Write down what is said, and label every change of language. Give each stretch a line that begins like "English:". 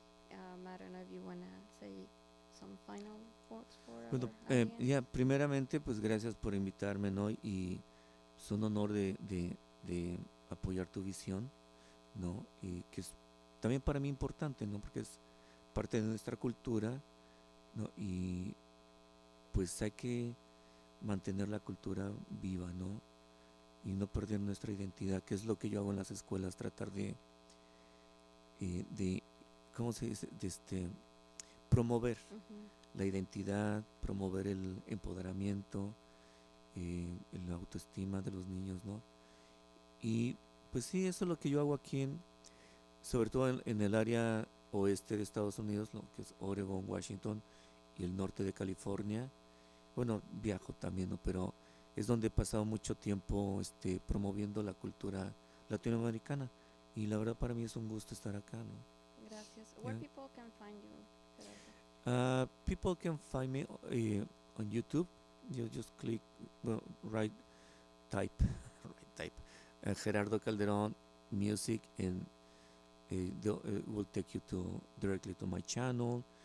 English: I don't know if you want to say some final words for
Spanish: Bueno,
English: our audience.
Spanish: ya, primeramente, pues gracias por invitarme, ¿no? Y es un honor de apoyar tu visión, ¿no? Y que es también para mí importante, ¿no? Porque es parte de nuestra cultura, ¿no? Y pues hay que mantener la cultura viva, ¿no? Y no perder nuestra identidad, que es lo que yo hago en las escuelas, tratar de ¿cómo se dice? Promover la identidad, promover el empoderamiento, la autoestima de los niños, ¿no? Y pues sí, eso es lo que yo hago aquí, sobre todo en el área oeste de Estados Unidos, lo que es Oregon, Washington y el norte de California. Bueno, viajo también, ¿no? Pero es donde he pasado mucho tiempo promoviendo la cultura latinoamericana. Y la verdad para mí es un gusto estar acá, ¿no? Gracias.
English: Where Yeah. people can find you, Gerardo? People can find me on YouTube. You just click, well, type Gerardo Calderon music, and it will take you directly to my channel.